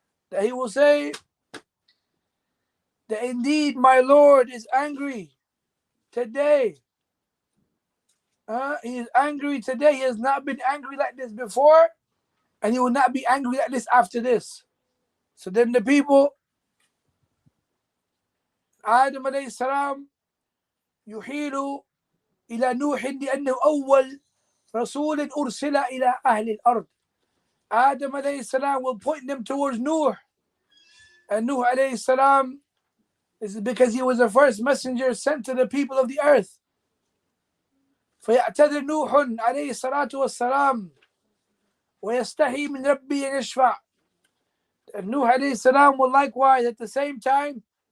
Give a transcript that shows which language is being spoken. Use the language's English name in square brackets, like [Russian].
[English] That he will say that indeed my Lord is angry today. He is angry today. He has not been angry like this before, and he will not be angry like this after this. So then the people, Adam alayhi salam, [Arabic] يحيل إلى نوح لأنه أول رسول أرسل إلى أهل الأرض. [English] Adam alayhi salam will point them towards Nuh. And Nuh alayhi salam is because he was the first messenger sent to the people of the earth. [Arabic] فيعتذر نوح عليه الصلاة والسلام ويستحي من ربي يشفع. [English] And Nuh alayhi salam will likewise at the same time